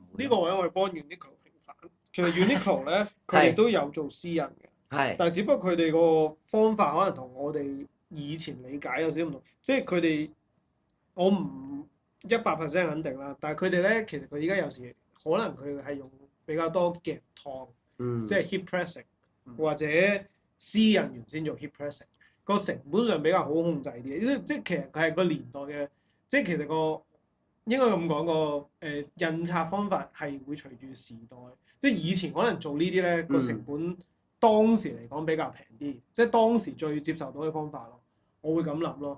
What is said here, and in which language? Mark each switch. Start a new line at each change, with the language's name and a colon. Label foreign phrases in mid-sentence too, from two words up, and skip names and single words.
Cantonese: 呢個位我係幫 Uniqlo 平反。其實 Uniqlo 咧，佢哋都有做私印嘅，係，但係只不過佢哋個方法可能同我哋以前理解有少少唔同，即係佢哋我唔100% 肯定啦，但係佢哋咧其實佢而家有時可能佢係用比較多夾燙，即係
English: heat pressing
Cantonese: 或者私印完先做
English: heat pressing。
Cantonese: 個成本上比較好控制啲，即係其實佢係個年代嘅，即係其實個應該咁講個印刷方法係會隨住時代，即係以前可能做呢啲咧個成本當時嚟講比較平啲，即係當時最接受到嘅方法咯，我會咁諗咯。